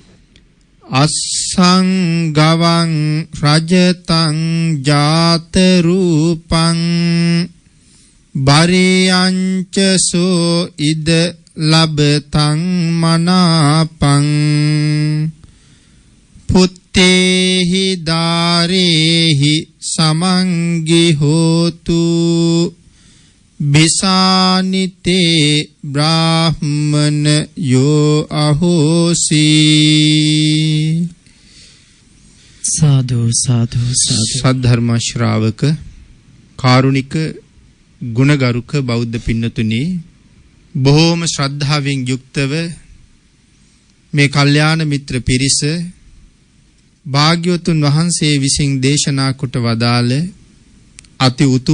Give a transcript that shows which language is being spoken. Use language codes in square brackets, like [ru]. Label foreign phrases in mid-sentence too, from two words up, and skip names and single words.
[pi] අස්සංගවං රජතං ජාත රූපං බරියංච සෝ ඉද ලබතං මනාපං පුත්තේහි දාරේහි සමංගි හෝතු බිසානිතේ බ්‍රාහ්මන යෝ අහෝසි [si] සාදු සාදු සාදු සද්ධර්ම ශ්‍රාවක කාරුණික ගුණගරුක බෞද්ධ පින්නතුනි බොහෝම ශ්‍රද්ධාවෙන් යුක්තව මේ කල්යාණ මිත්‍ර පිරිස භාග්‍යවතුන් වහන්සේ විසින් දේශනා කොට වදාළ අති උතුම්